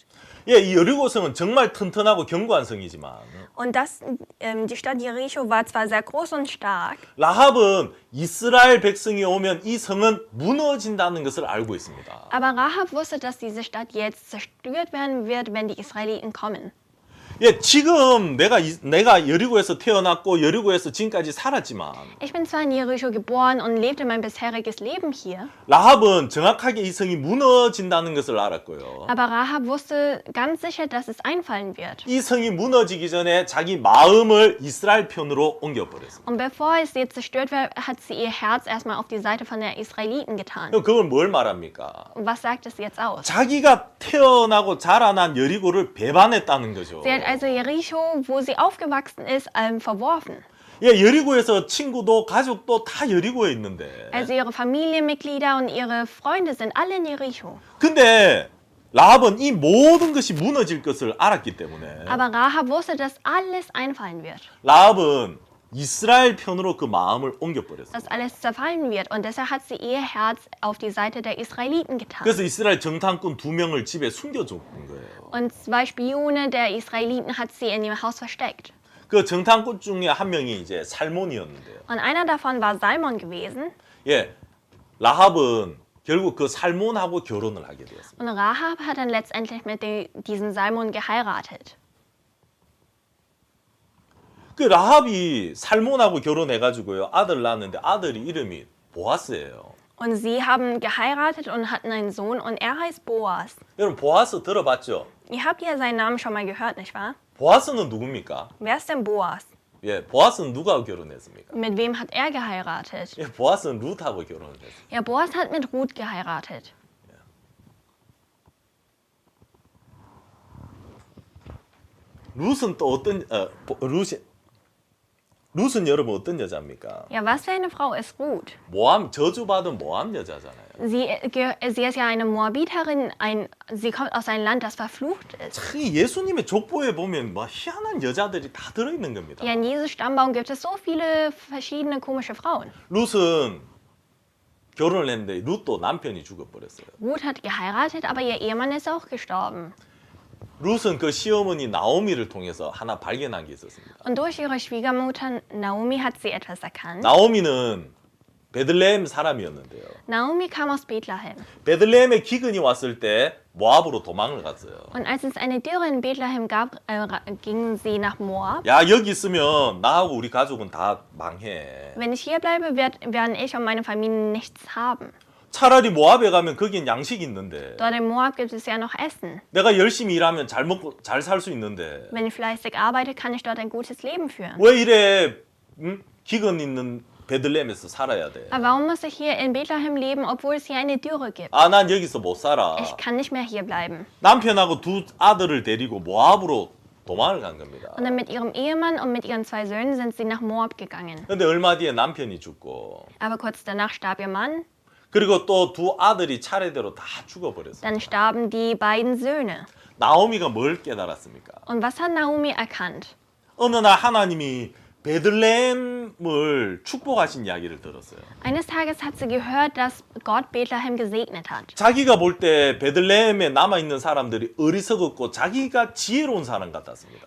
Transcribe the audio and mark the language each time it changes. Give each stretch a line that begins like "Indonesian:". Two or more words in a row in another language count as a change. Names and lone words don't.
Korean: 예, 이 여리고성은 정말 튼튼하고 견고한 성이지만
German: Und die Stadt Jericho war zwar sehr groß und stark,
Korean: 라합은 이스라엘 백성이 오면 이 성은 무너진다는 것을 알고 있습니다.
German: aber Rahab wusste, dass diese Stadt jetzt zerstört werden wird, wenn die Israeliten kommen.
Korean: 예, 지금 내가 여리고에서 태어났고 여리고에서 지금까지 살았지만
German: Ich bin zwar in Jericho geboren und lebte mein bisheriges Leben hier,
Korean: 라합은 정확하게 이 성이 무너진다는 것을 알았고요.
German: aber Rahab wusste ganz sicher, dass es einfallen wird.
Korean: 이 성이 무너지기 전에 자기 마음을 이스라엘 편으로 옮겨버렸습니다.
German: Und bevor es jetzt zerstört wird, hat sie ihr Herz erstmal auf die Seite von der Israeliten getan.
Korean: 그걸 뭘 말합니까?
German: Und was sagt es jetzt aus?
Korean: 자기가 태어나고 자라난 여리고를 배반했다는 거죠.
German: Sie hat also Jericho, wo sie aufgewachsen ist, verworfen.
Korean: 예, 여리고에서 친구도 가족도 다 여리고에 있는데.
German: Also ihre Familienmitglieder und ihre Freunde sind alle in Jericho.
Korean: 근데 라합은 이 모든 것이 무너질 것을 알았기 때문에
German: Aber Rahab wusste, dass alles einfallen wird,
Korean: 라합은 이스라엘 편으로 그 마음을 옮겨버렸어요.
German: dass alles zerfallen wird. Und deshalb hat sie ihr Herz auf die Seite der Israeliten getan.
Korean: 그래서 이스라엘 정탐꾼 2명을 집에 숨겨준 거예요.
German: Und 2 Spione der Israeliten hat sie in ihrem Haus versteckt.
Korean: 그 정탐꾼 중에 한 명이 이제 살몬이었는데요.
German: Und einer davon war Salmon gewesen.
Korean: 예, 라합은 결국 그 살몬하고 결혼을 하게 되었습니다.
German: Und Rahab hat dann letztendlich mit diesem Salmon geheiratet.
Korean: 그 라합이 살몬하고 결혼해가지고요 아들 낳았는데 아들이 이름이 보아스예요.
German: Und sie haben geheiratet und hatten einen Sohn und er heißt Boas.
Korean: 여러분 보아스 들어봤죠?
German: Ihr habt ja seinen Namen schon mal gehört, nicht wahr?
Korean: 보아스는 누굽니까?
German: Wer ist denn Boas?
Korean: 예, 보아스는 누구하고 결혼했습니까?
German: Mit wem hat er geheiratet?
Korean: 예, 보아스는 룻하고 결혼했어요.
German: Ja, Boas hat mit Ruth geheiratet.
Korean: 룻은 또 어떤 룻은 여러분 어떤 여자입니까?
German: Ja, was für eine Frau ist Ruth?
Korean: 모함 저주받은 모함 여자잖아요.
German: Sie ist ja eine Moabiterin, sie kommt aus einem Land, das verflucht ist.
Korean: 참 예수님의 족보에 보면 뭐 희한한 여자들이 다 들어있는 겁니다.
German: Ja, in Jesus Stammbaum gibt es so viele verschiedene komische Frauen.
Korean: 룻은 결혼을 했는데 룻도 남편이 죽어버렸어요.
German: Ruth hat geheiratet, aber ihr Ehemann ist auch gestorben.
Korean: 룻은 그 시어머니 나오미를 통해서 하나 발견한 게 있었습니다.
German: Und durch ihre Schwiegermutter Naomi hat sie etwas erkannt.
Korean: 나오미는 베들레헴 사람이었는데요.
German: Naomi kam aus Bethlehem.
Korean: 베들레헴에 기근이 왔을 때 모압으로 도망을 갔어요.
German: Und als es eine Dürre in Bethlehem gab, gingen sie nach Moab.
Korean: 야 여기 있으면 나하고 우리 가족은 다 망해.
German: Wenn ich hier bleibe, werden ich und meine Familie nichts haben.
Korean: 차라리 모압에 가면 거긴 양식이 있는데
German: Dort in Moab gibt es ja noch Essen.
Korean: 내가 열심히 일하면 잘 먹고 잘 살 수 있는데
German: Wenn ich fleißig arbeite, kann ich dort ein gutes Leben führen.
Korean: 왜 이래 기근 있는 베들레헴에서 살아야 돼?
German: Aber warum muss ich hier in Bethlehem leben, obwohl es hier eine Dürre gibt?
Korean: 아, 난 여기서 못 살아.
German: Ich kann nicht mehr hier bleiben.
Korean: 남편하고 두 아들을 데리고 모압으로 도망을 간 겁니다.
German: Und dann mit ihrem Ehemann und mit ihren 2 Söhnen sind sie nach Moab gegangen.
Korean: 근데 얼마 뒤에 남편이 죽고
German: Aber kurz danach starb ihr Mann,
Korean: 그리고 또 두 아들이 차례대로 다 죽어버렸어요.
German: dann starben die beiden Söhne.
Korean: 나오미가 뭘 깨달았습니까?
German: Und was hat Naomi erkannt?
Korean: 어느 날 하나님이 베들레헴을 축복하신 이야기를 들었어요.
German: Eines Tages hat sie gehört, dass Gott Bethlehem gesegnet hat.
Korean: 자기가 볼 때 베들레헴에 남아있는 사람들이 어리석었고 자기가 지혜로운 사람 같았습니다.